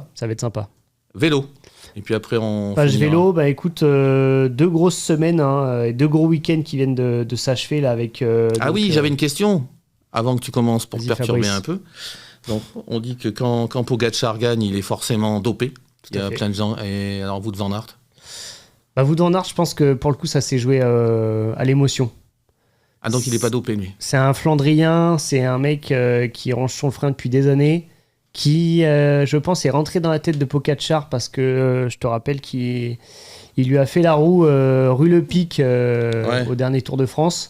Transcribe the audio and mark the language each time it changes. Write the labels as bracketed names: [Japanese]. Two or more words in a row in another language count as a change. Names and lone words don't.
[French] Vélo. Et puis après, on. Page vélo, écoute, 2 grosses semaines, et 2 gros week-ends qui viennent de s'achever là avec. J'avais une question avant que tu commences pour te perturber Fabrice. un peu. Donc, on dit que quand Pogacar gagne, il est forcément dopé. Il y a plein de gens. Et alors, Wout van Aert? Wout van Aert, je pense que pour le coup, ça s'est joué à l'émotion. Ah, donc il n'est pas dopé, lui? C'est un Flandrien, c'est un mec qui range son frein depuis des années, qui, je pense, est rentré dans la tête de Pogačar parce que je te rappelle qu'il lui a fait la roue rue Le Pic au dernier Tour de France.